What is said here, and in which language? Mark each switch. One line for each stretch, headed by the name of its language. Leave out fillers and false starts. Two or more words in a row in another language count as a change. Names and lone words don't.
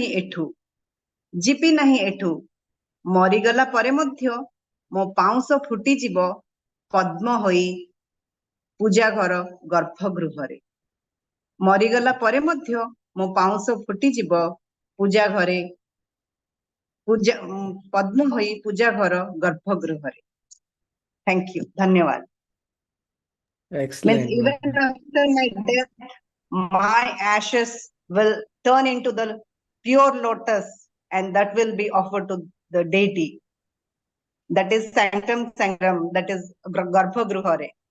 Odia: ନାହିଁ ଏଠୁ ମରିଗଲା ପରେ ମଧ୍ୟ ମୋ ପାଉଁଶ ଫୁଟିଯିବ ପଦ୍ମ ହୋଇ ପୂଜା ଘର ଗର୍ଭଗୃହରେ ମରିଗଲା ପରେ ମଧ୍ୟ ମୋ ପାଉଁଶ ଫୁଟିଯିବ ପୂଜା ଘରେ ପଦ୍ମ ହୋଇ ପୂଜା ଘର ଗର୍ଭଗୃହରେ
English: thank you
Odia: ଧନ୍ୟବାଦ means
English: Excellent, even ma'am. after my death my ashes will turn into the pure lotus and that will be offered to the deity that is sanctum sanctum that is garbhagruhare